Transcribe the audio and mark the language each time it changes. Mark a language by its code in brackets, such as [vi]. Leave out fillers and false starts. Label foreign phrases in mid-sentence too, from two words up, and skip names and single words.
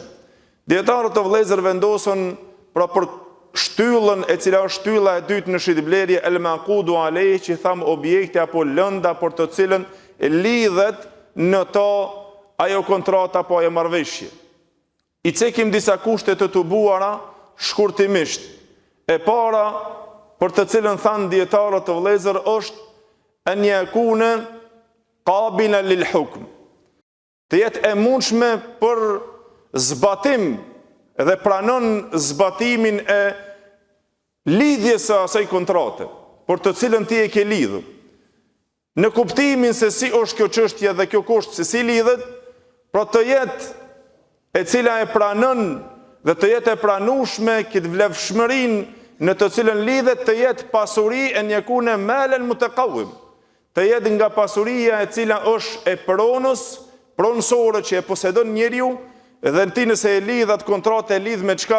[sq] Dietarët të vëllezër vendosën pra për shtyllën e cila është shtylla e dytë në shitblerje [ar] المعقود عليه, [sq] që tham objekti apo lënda për të cilën lidhet në to ajo kontrata apo ajo marrëveshje. I cekim disa kushte të tubuara shkurtimisht. E para, për të cilën thanë dietarët të vëllezër, është [ar] أن يكون قابلا للحكم, [sq] të jetë e mundshme për zbatim dhe pranon zbatimin e lidhjes së asaj kontrate, për të cilën ti e ke lidhur. Në kuptimin se si është kjo çështje dhe kjo kusht se si lidhet, pra të jetë e cila e pranon dhe të jetë e pranueshme këtë vlefshmërinë në të cilën lidhet, të jetë pasuri e [ar] يكون مالا متقوما, [sq] të jetë nga pasuria e cila është e pronësore që e posedon njeriu, dhe në ti nëse e lidh atë kontratë e lidh me çka?